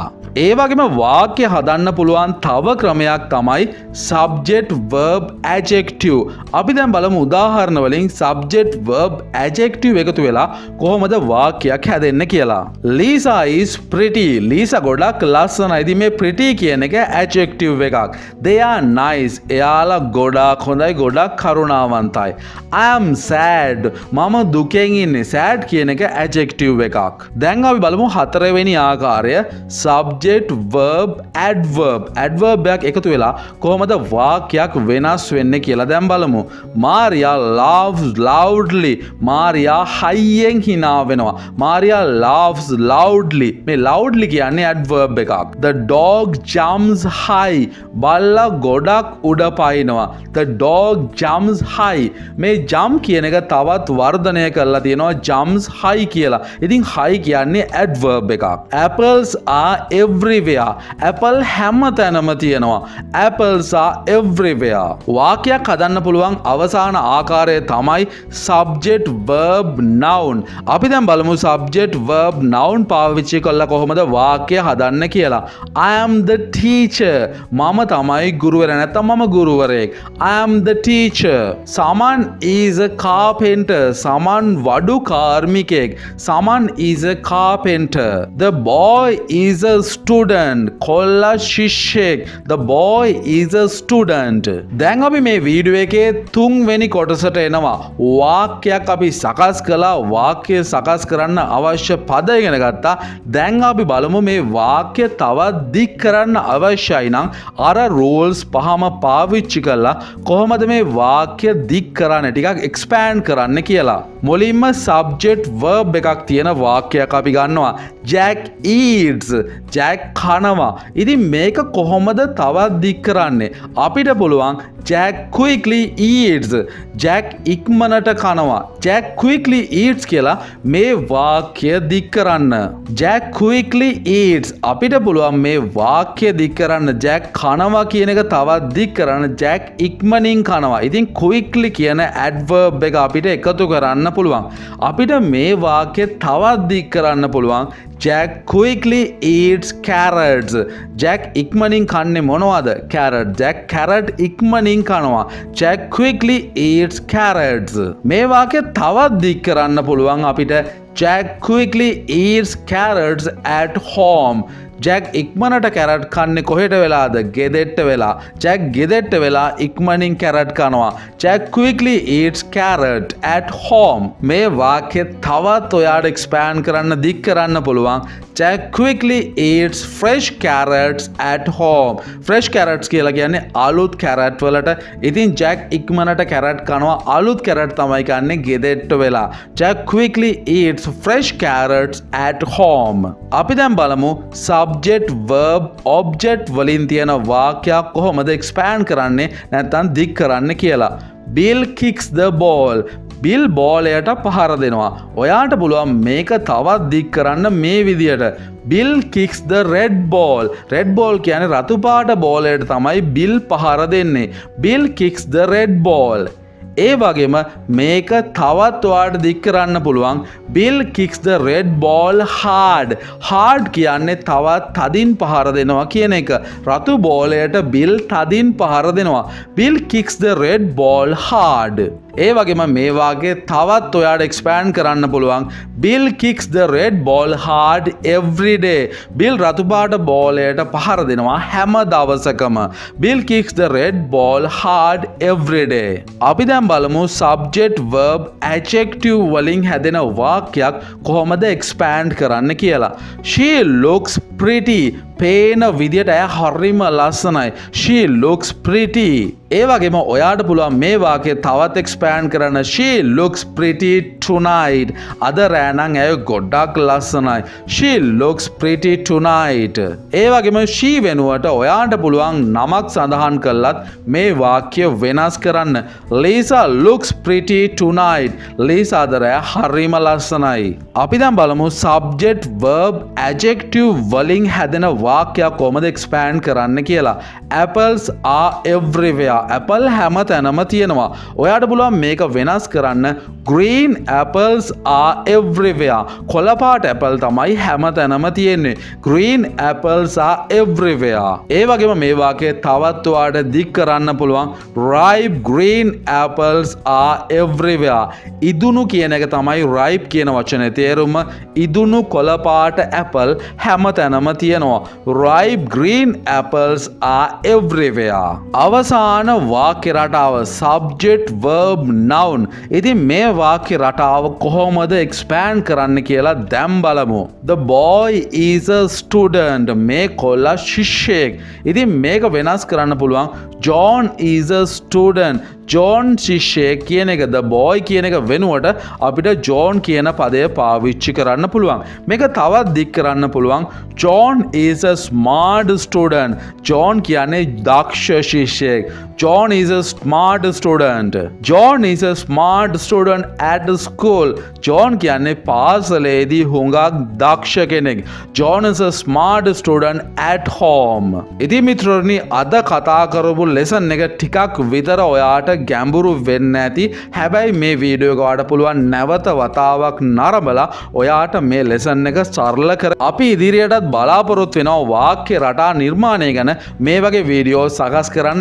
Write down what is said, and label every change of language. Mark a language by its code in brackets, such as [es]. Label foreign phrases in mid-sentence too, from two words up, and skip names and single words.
[si] ඒ වගේම වාක්‍ය හදන්න පුළුවන් තව ක්‍රමයක් තමයි [en] subject verb adjective. [si] අපි දැන් බලමු උදාහරණ වලින් [en] subject verb adjective [si] එකතු වෙලා කොහොමද වාක්‍යයක් හැදෙන්නේ කියලා. [en] Lisa is pretty. [si] Lisa ගොඩක් ලස්සනයි. ඉතින් මේ pretty කියන එක adjective එකක්. [en] They are nice. [si] එයාලා ගොඩක් හොඳයි, ගොඩක් කරුණාවන්තයි. [en] I am sad. [si] මම දුකෙන් ඉන්නේ. sad කියන එක adjective එකක්. දැන් අපි බලමු හතරවෙනි ආකාරය [en] subject verb adverb. [si] adverb එකක් එකතු වෙලා කොහොමද වාක්‍යයක් වෙනස් වෙන්නේ කියලා දැන් බලමු. [en] Maria laughs loudly. [si] Maria හයියෙන් hina වෙනවා. [en] Maria laughs loudly. [si] මේ loudly කියන්නේ adverb එකක්. [en] The dog jumps high. [si] බල්ලා ගොඩක් උඩ පයින්නවා. [en] The dog jumps high. [si] මේ jump කියන එක තවත් වර්ධනය කරලා තියෙනවා [en] jumps high [si] කියලා. ඉතින් high කියන්නේ adverb එකක්. [en] Apples are everywhere. [si] Apple හැම තැනම තියෙනවා. [en] Apples are everywhere. [si] වාක්‍යයක් හදන්න පුළුවන් අවසාන ආකාරය තමයි [en] subject verb noun. [si] අපි දැන් බලමු [en] subject verb noun [si] පාවිච්චි කරලා කොහොමද වාක්‍ය හදන්න කියලා. [en] I am the teacher. [si] මම තමයි ගුරුවරයා. නැත්නම් මම ගුරුවරයෙක්. [en] I am the teacher. Someone is a carpenter. [si] Someone වඩු කාර්මිකයෙක්. [en] Someone is a carpenter. The boy is a student. [si] කොල්ලා ශිෂ්‍යයෙක්. [en] The boy is a student. [si] දැන් අපි මේ වීඩියෝ එකේ තුන්වෙනි කොටසට එනවා. වාක්‍යයක් අපි සකස් කළා. වාක්‍ය සකස් කරන්න අවශ්‍ය පද ඉගෙන ගත්තා. දැන් අපි බලමු මේ වාක්‍ය තවත් දික් කරන්න අවශ්‍යයි නම් අර rules පහම පාවිච්චි කරලා කොහොමද මේ වාක්‍ය දික් කරන්නේ ටිකක් expand කරන්න කියලා. මුලින්ම subject verb එකක් තියෙන වාක්‍යයක් අපි ගන්නවා. [en] Jack eats. [si] Jack කනවා. ඉතින් මේක කොහොමද තවත් දික් කරන්නේ? අපිට පුළුවන් [en] Jack quickly eats. [si] Jack ඉක්මනට කනවා. [en] Jack quickly eats [si] කියලා මේ වාක්‍ය දික් කරන්න. [en] Jack quickly eats. [si] අපිට පුළුවන් මේ වාක්‍ය දික් කරන්න Jack කනවා කියන එක තවත් දික් කරන්න Jack ඉක්මනින් කනවා. ඉතින් quickly කියන adverb එක අපිට එකතු කරන්න පුළුවන්. අපිට මේ වාක්‍ය තවත් දික් කරන්න පුළුවන් [en] Jack quickly eats carrots. [si] Jack ඉක්මනින් කන්නේ මොනවද? carrot. Jack carrot ඉක්මනින් කනවා. [en] Jack quickly eats carrots. [si] මේ වාක්‍ය තවත් දික් කරන්න පුළුවන් අපිට [en] Jack quickly eats carrots at home. [si] Jack ඉක්මනට කැරට් කන්නේ කොහෙට වෙලාද? ගෙදෙට්ට වෙලා. Jack ගෙදෙට්ට වෙලා ඉක්මනින් කැරට් කනවා. [en] Jack quickly eats carrot at home. [si] මේ වාක්‍ය තවත් ඔයාට expand කරන්න දික් කරන්න පුළුවන්. [en] Jack quickly eats fresh carrots at home. fresh carrots [si] කියලා කියන්නේ අලුත් කැරට් වලට. ඉතින් Jack ඉක්මනට කැරට් කනවා. අලුත් කැරට් තමයි කන්නේ ගෙදෙට්ට වෙලා. [en] Jack quickly eats fresh carrots at home. [si] අපි දැන් බලමු [en] subject verb object [si] වලින් තියෙන වාක්‍යයක් කොහොමද expand කරන්නේ නැත්නම් දික් කරන්න කියලා. [en] Bill kicks the ball. [si] Bill බෝලයට පහර දෙනවා. ඔයාට පුළුවන් මේක තවත් දික් කරන්න මේ විදියට. [en] Bill kicks the red ball. red ball [si] කියන්නේ රතු පාට බෝලයට තමයි Bill පහර දෙන්නේ. [en] Bill kicks the red ball. [si] ඒ වගේම මේක තවත් ඔයාට දික් කරන්න පුළුවන්. [en] Bill kicks the red ball hard. [si] hard කියන්නේ තවත් තදින් පහර දෙනවා කියන එක. රතු බෝලයට Bill තදින් පහර දෙනවා. [en] Bill kicks the red ball hard. [si] ඒ වගේම මේ වාක්‍යය තවත් ඔයාට expand කරන්න පුළුවන්. [en] Bill kicks the red ball hard every day. [si] Bill රතු පාට බෝලයට පහර දෙනවා හැම දවසකම. [en] Bill kicks the red ball hard every day. [si] අපි දැන් බලමු [en] subject verb adjective [si] වලින් හැදෙන වාක්‍යයක් කොහොමද expand කරන්න කියලා. [en] She looks pretty. [si] පේන විදියට ඇය හරිම ලස්සනයි. [en] She looks pretty. [si] ඒ වගේම ඔයාට පුළුවන් මේ වාක්‍යය තවත් expand කරන්න. [en] She looks pretty tonight. [si] අද රෑ නම් ඇය ගොඩක් ලස්සනයි. [en] She looks pretty tonight. [si] ඒ වගේම she වෙනුවට ඔයාට පුළුවන් නමක් සඳහන් කළත් මේ වාක්‍ය වෙනස් කරන්න. [en] Lisa looks pretty tonight. [si] Lisa අද රෑ හරිම ලස්සනයි. අපි දැන් බලමු [en] subject verb adjective [si] වලින් හැදෙන වාක්‍යයක් කොහොමද expand කරන්න කියලා. [en] Apples are everywhere. [si] Apple හැම තැනම තියෙනවා. ඔයාට පුළුවන් මේක වෙනස් කරන්න. [en] Green apples are everywhere. [si] කොළ පාට ඇපල් තමයි හැම තැනම තියෙන්නේ. [en] Green apples are everywhere. [si] ඒ වගේම මේ වාක්‍යය තවත් ඔයාට දික් කරන්න පුළුවන්. [en] Ripe green apples are everywhere. [si] ඉදුණු කියන එක තමයි ripe කියන වචනේ තේරුම. ඉදුණු කොළ පාට ඇපල් හැම තැනම තියෙනවා. [en] Ripe green apples are everywhere. [si] අවසාන වාක්‍ය රටාව [en] subject verb noun. [si] ඉතින් මේ වාක්‍ය රටාව කොහොමද expand කරන්න කියලා දැන් බලමු. The boy is a student. මේ කොල්ලා ශිෂ්‍යයෙක්. ඉතින් මේක වෙනස් කරන්න පුළුවන්. [en] John is a student. [si] John ශිෂ්‍යයෙක් කියන එක [en] the boy [si] කියන එක වෙනුවට අපිට John කියන පදය පාවිච්චි කරන්න පුළුවන්. මේක තවත් දික් කරන්න පුළුවන්. [en] John is a smart student. [si] John කියන්නේ දක්ෂ ශිෂ්‍යයෙක්. [en] John is a smart student. John is a smart student at school. [si] John කියන්නේ පාසලේදී හුඟක් දක්ෂ කෙනෙක්. [en] John is a smart student at home. [si] ඉතින් මිත්‍රෝනි අද කතා කරපු ලෙසන් එක ටිකක් විතර ඔයාට ගැඹුරු වෙන්න ඇති. හැබැයි මේ වීඩියෝ එක ඔයාට පුළුවන් නැවත වතාවක් නරඹලා ඔයාට මේ ලෙසන් එක සරල කර අපි ඉදිරියටත් බලාපොරොත්තු වෙනවා වාක්‍ය රටා නිර්මාණය ගැන මේ වගේ වීඩියෝ සකස් කරන්න.